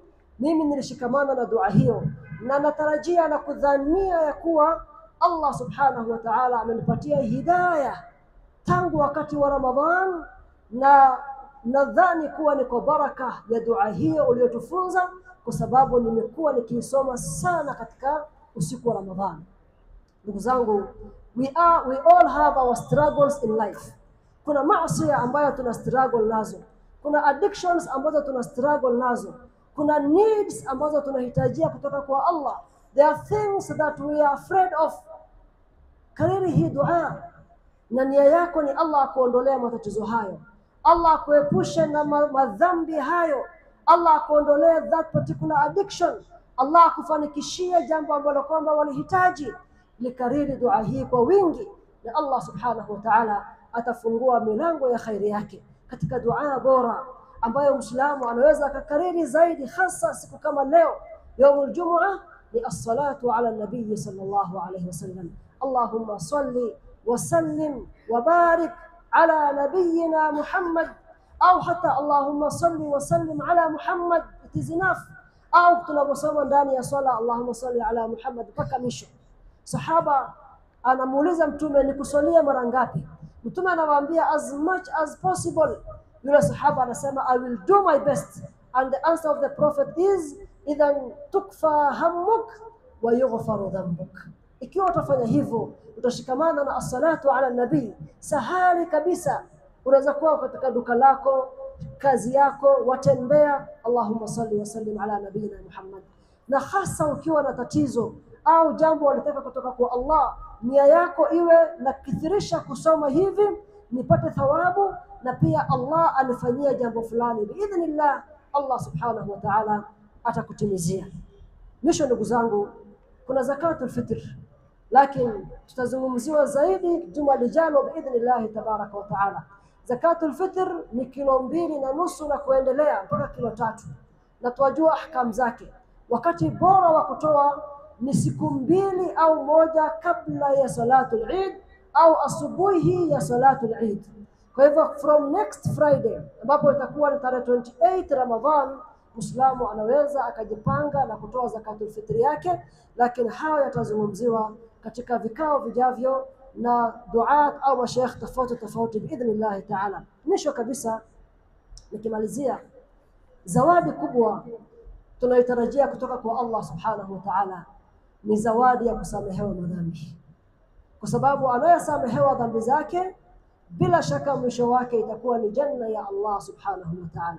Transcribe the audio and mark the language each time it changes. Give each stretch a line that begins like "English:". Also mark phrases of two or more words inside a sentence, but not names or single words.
Swahili: Mimi nilishikamana na dua hiyo na natarajia na kudhania ya kuwa
Arabic: الله سبحانه وتعالى
Swahili: amenipatia hidayah tangu wakati wa Ramadhan, na nadhani kuwa ni kwa baraka ya dua hiyo uliyotufunza, kwa sababu nimekuwa nikiisoma sana katika usiku wa Ramadhan. Ndugu zangu,
English: we all have our struggles in life.
Swahili: Kuna maasi ambayo tuna struggle nazo, kuna addictions ambazo tuna struggle nazo, kuna needs ambazo tunahitajia kutoka kwa Allah.
English: There are things that we are afraid of.
Swahili: Kariri hii dua na nia yako ni Allah akuondolea matatizo hayo, Allah akuepushe na madhambi hayo, Allah akuondolee
English: that particular addiction,
Swahili: Allah akufanikishie jambo ambalo kwamba walihitaji. Likariri dua hii kwa wingi na
Arabic: الله سبحانه وتعالى
Swahili: atafungua milango ya khairi yake. Katika dua bora ambayo Muislamu anaweza akakariri zaidi, hasa siku kama leo
Arabic: يوم الجمعة,
Swahili: ni
Arabic: الصلاة على النبي صلى الله عليه وسلم. اللهم صل وسلم وبارك على نبينا محمد,
Swahili: au hata
Arabic: اللهم صل وسلم على محمد,
Swahili: itizinaf, au tunaposoma ndani ya swala
Arabic: اللهم صل على محمد
Swahili: mpaka mwisho. Sahaba anamuuliza Mtume, nikusalia mara ngapi? Mtume anawaambia
English: as much as possible.
Swahili: Yule sahaba anasema,
English: I will do my best. And the answer of the Prophet is,
Arabic: إذن تكفى همك ويغفر ذنبك.
Swahili: Ikiwa utafanya hivyo, utashikamana na
Arabic: الصلاة على النبي,
Swahili: sahali kabisa. Unaweza kuwa katika duka lako, kazi yako, watembea,
Arabic: اللهم صل وسلم على نبينا محمد.
Swahili: Na hasa ukiwa na tatizo au jambo unataka kutoka kwa Allah, nia yako iwe na kithirisha kusoma hivi nipate thawabu, na pia Allah anifanyia jambo fulani,
Arabic: بإذن الله الله سبحانه وتعالى
Swahili: atakutimizia. Mwisho ndugu zangu, kuna
Arabic: زكاة الفطر,
Swahili: lakini tutazungumziwa zaidi juma lijalo
Arabic: بإذن الله تبارك وتعالى. زكاة الفطر
Swahili: ni kilo 2.5 na kuendelea mpaka kilo 3. na twajua ahkam zake. Wakati bora wa kutoa ni siku 2 au 1 kabla ya
Arabic: صلاة العيد
Swahili: au asubuhi ya
Arabic: صلاة العيد.
Swahili: Kwa hivyo
English: from next Friday
Swahili: ambapo itakuwa ni tarehe 28 Ramadhan, Muislamu anaweza akajipanga na kutoa
Arabic: زكاة الفطر
Swahili: yake, lakini hayo yatazungumziwa katika vikao vijavyo na duat au mashaikh tofauti
Arabic: بإذن الله تعالى.
Swahili: Mwisho kabisa nikimalizia, zawadi kubwa tunayotarajia kutoka kwa
Arabic: الله سبحانه وتعالى
Swahili: ni zawadi ya kusamehewa madhambi, kwa sababu anayesamehewa dhambi zake bila shaka mwisho wake itakuwa ni janna ya
Arabic: الله سبحانه وتعالى.